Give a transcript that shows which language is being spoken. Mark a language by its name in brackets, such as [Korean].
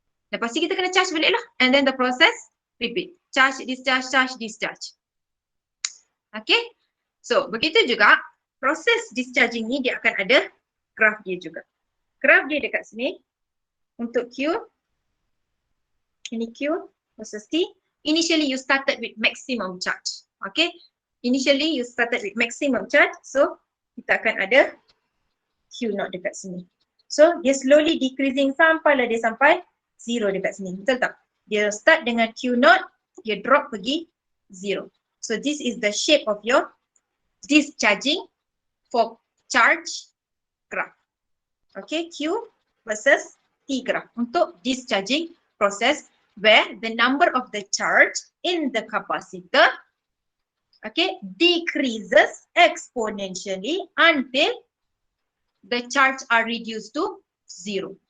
[Malay] Lepas tu kita kena charge balik lah, [English] and then the process repeat. [Malay] Charge, discharge. Okay, so begitu juga proses discharging ni dia akan ada graph dia juga. Graph dia dekat sini untuk Q, ini Q versus T. [English] Initially you started with maximum charge. Okay, initially you started with maximum charge, [Malay] so kita akan ada Q0 dekat sini. So dia slowly decreasing sampailah dia sampai zero dekat sini, betul tak? Dia start dengan Q0, dia drop pergi zero. [English] So this is the shape of your discharging for charge graph. Okay, Q versus T graph untuk discharging process where the number of the charge in the capacitor, okay, decreases exponentially until the charge are reduced to zero.